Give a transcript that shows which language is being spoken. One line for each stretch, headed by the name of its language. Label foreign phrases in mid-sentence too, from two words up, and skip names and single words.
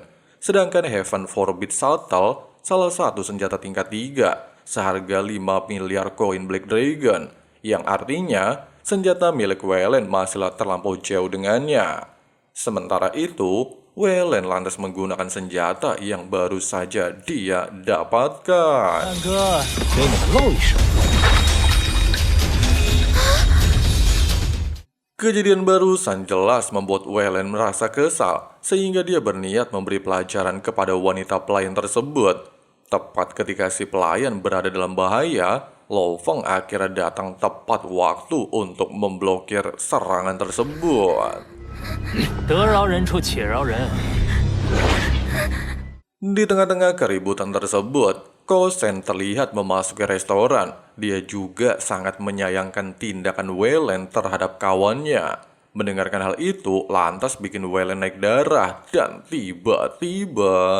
Indonesian: Sedangkan Heaven Forbid Saltel, salah satu senjata tingkat 3, seharga 5 miliar koin Black Dragon, yang artinya senjata milik Welen masihlah terlampau jauh dengannya. Sementara itu, Welen lantas menggunakan senjata yang baru saja dia dapatkan.
Chinese: 大哥，给你们露一手。
Indonesian: Kejadian barusan jelas membuat Welen merasa kesal, sehingga dia berniat memberi pelajaran kepada wanita pelayan tersebut. Tepat ketika si pelayan berada dalam bahaya, Lo Feng akhirnya datang tepat waktu untuk memblokir serangan tersebut.
Chinese: 得饶人处且饶人。
Indonesian: Di tengah-tengah keributan tersebut, Kosen terlihat memasuki restoran. Dia juga sangat menyayangkan tindakan Welen terhadap kawannya. Mendengarkan hal itu, lantas bikin Welen naik darah. Dan tiba-tiba...